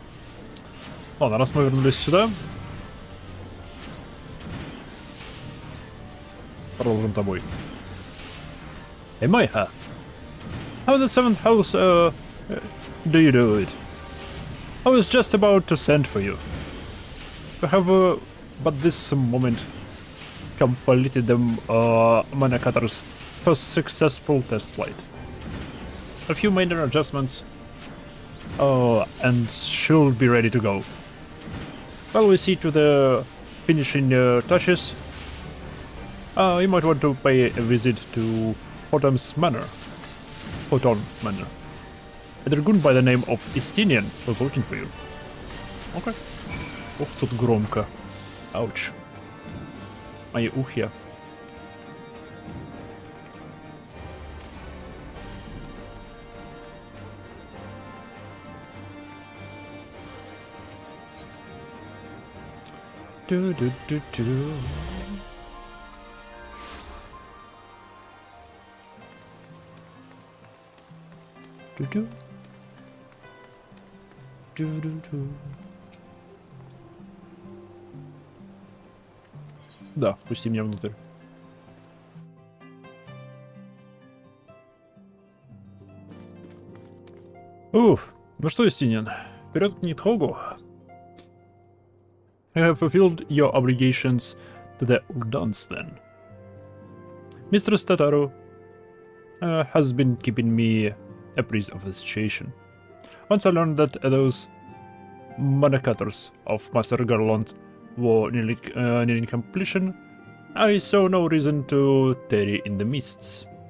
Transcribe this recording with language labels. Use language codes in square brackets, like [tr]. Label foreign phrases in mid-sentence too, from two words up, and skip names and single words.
[ru] Ладно, раз мы вернулись сюда. Продолжим тобой. [en] Hey, Maiha. How in the 7th house, do you do it? I was just about to send for you. We have, but this moment completed the Manacatter's first successful test flight. A few minor adjustments, and she'll be ready to go. While we see to the finishing touches, you might want to pay a visit to Hotam's Manor. Hoton Manor. A dragoon by the name of Istinian was looking for you. [ru] Okay. Ох, тут громко. Ауч. Мои ухи. Ду-ду-ду-ду. Ду-ду. Ду-ду-ду. Да, впусти меня внутрь. Уф, ну что, Истинин, вперед к Нитхогу. [en] You have fulfilled your obligations to the Urdans then. Mistress Tataru has been keeping me apprised of the situation. Once I learned that those Manacators of Master Garland were nearing completion, I saw no reason to tarry in the mists.